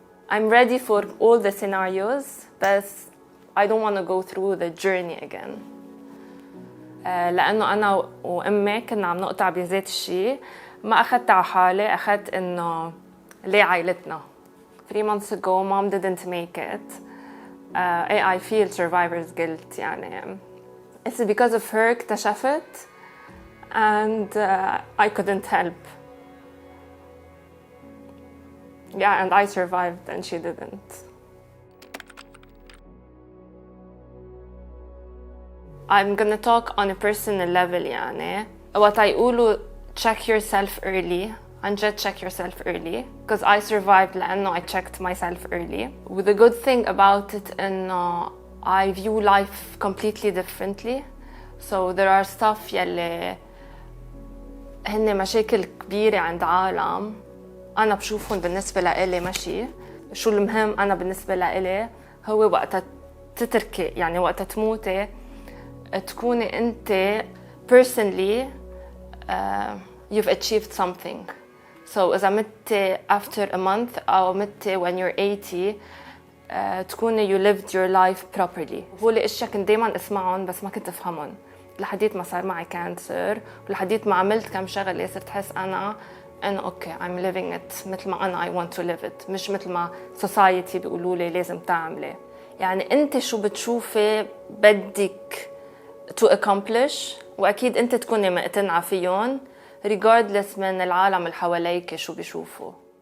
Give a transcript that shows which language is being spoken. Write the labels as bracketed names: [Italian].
[English] I'm ready for all the scenarios [Arabic] بس [English] I don't want to go through the journey again. [Arabic] لأنه أنا وأمي كنا عم نقطع بذات الشيء، ما أخذت على حالي، أخذت إنه ليه عائلتنا. [English] 3 months ago mom didn't make it. I feel survivor's guilt يعني. It's because of her [Arabic] اكتشفت [English] and I couldn't help. Yeah, and I survived and she didn't. I'm gonna talk on a personal level يعني. What I [Arabic] يقولوا [English] check yourself early. [Arabic] عن جد [English] check yourself early. Because I survived [Arabic] لأنه [English] I checked myself early. The good thing about it [Arabic] إنه [English] I view life completely differently. [Arabic] So there are stuff يلي هن مشاكل كبيرة عند عالم أنا بشوفهم بالنسبة لإلي ماشي. شو المهم أنا بالنسبة لإلي هو وقت تتركي، يعني وقت تموتي تكوني أنت personally [English] you've achieved something. So [Arabic] إذا متي [English] after a month [Arabic] أو متي [English] when you're 80 [Arabic] تكوني [English] you lived your life properly. [Arabic] هو الأشياء كنت دايما أسمعهم بس ما كنت أفهمهم لحديت ما صار معي كانسر، ولحديت ما عملت كم شغلة صرت أحس أنا إنه أوكي [English] I'm living it [Arabic] مثل ما أنا [English] I want to live it، [Arabic] مش مثل ما society بيقولوا لي لازم تعملي. يعني أنت شو بتشوفي بدك [English] to accomplish، [Arabic] وأكيد أنت تكوني مقتنعة فيهم regardless من العالم اللي حواليك شو بيشوفوا.